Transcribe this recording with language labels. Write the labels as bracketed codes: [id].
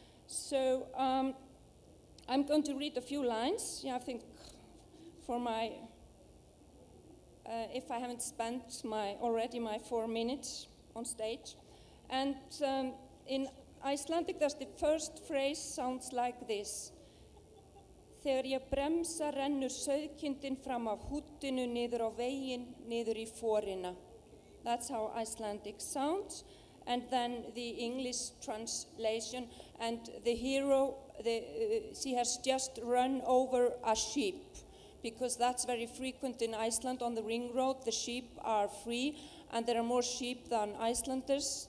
[en] So I'm going to read a few lines. Yeah, I think for my if I haven't spent already my 4 minutes on stage. And in Icelandic, the first phrase sounds like this. [is] Þegar ég bremsa rennur sauðkindin fram af húddinu niður á veginn, niður í forina. [en] That's how Icelandic sounds. And then the English translation, and the hero, she has just run over a sheep. because that's very frequent in Iceland. On the ring road, the sheep are free, and there are more sheep than Icelanders.